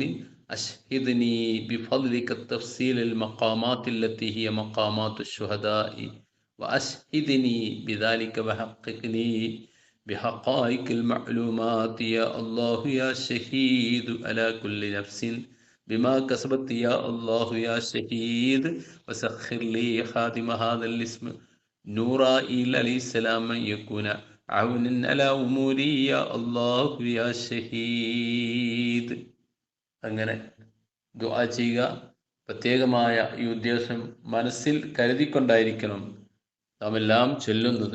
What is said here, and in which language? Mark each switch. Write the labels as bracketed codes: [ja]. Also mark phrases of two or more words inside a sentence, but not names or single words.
[ar] أشهدني بفضلك التفصيل المقامات التي هي مقامات الشهداء وأشهدني بذلك وحققني بحقائق المعلومات يا الله يا شهيد على كل نفس بما كسبت يا الله يا شهيد وسخر لي خادم هذا الاسم نورائيل عليه السلام يكون عونا على أموري يا الله يا شهيد. [ml] അങ്ങനെ ദുആ ചെയ്യുക. പ്രത്യേകമായ ഈ ഉദ്ദേശം മനസ്സിൽ കരുതിക്കൊണ്ടായിരിക്കണം നാം എല്ലാം ചൊല്ലുന്നത്.